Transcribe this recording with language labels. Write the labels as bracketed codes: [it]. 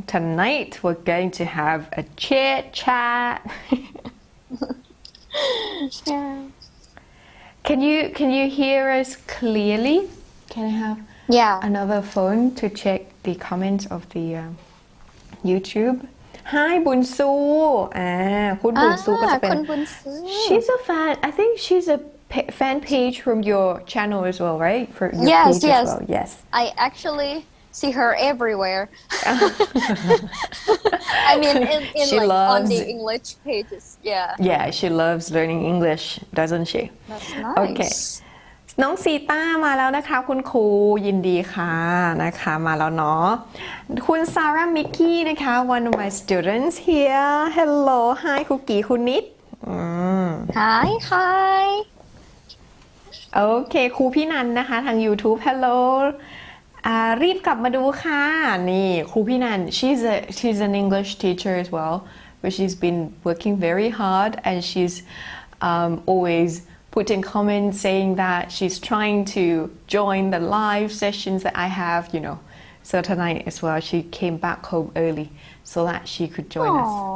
[en] Tonight we're going to have a chit chat. Yeah. Can you hear us clearly? Can I have another phone to check the comments of the YouTube? Hi [th] บุญซูคุณบุญซูก็จะเป็น [en] She's a fan. I think she's a fan page from your channel as well, right? For your page as well. Yes. I actually see her everywhere. I mean, in She like loves, on the English pages. Yeah. Yeah, she loves learning English, doesn't she? That's nice. Okay. [th] น้องซีต้ามาแล้วนะคะคุณครูยินดีค่ะนะคะมาแล้วเนาะคุณซาร่ามิกกี้นะคะ [en] one of my students here hello hi [th] คุกกี้คุณนิด [en] Hi [th] โอเคครูพี่นันนะคะทาง [en] YouTube hello [th] รีบกลับมาดูค่ะนี่ครูพี่นัน [en] she's an English teacher as well but she's been working very hard and she's always putting comments saying that she's trying to join the live sessions that I have, So tonight as well, she came back home early so that she could join us.